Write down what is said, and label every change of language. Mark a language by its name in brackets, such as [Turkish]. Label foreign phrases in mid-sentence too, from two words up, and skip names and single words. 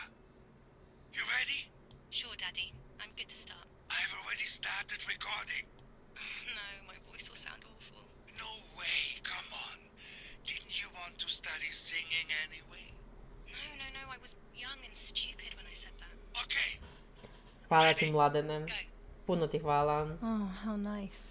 [English] You ready? Sure, Daddy. I'm good to start. I've already started recording. No, my voice will sound awful. No way, come on. Didn't you want to study singing anyway? No, I was young and stupid when I said that. Okay. [Croatian] Hvala ti, Mladene. Puno ti hvala. [English] Oh, how nice.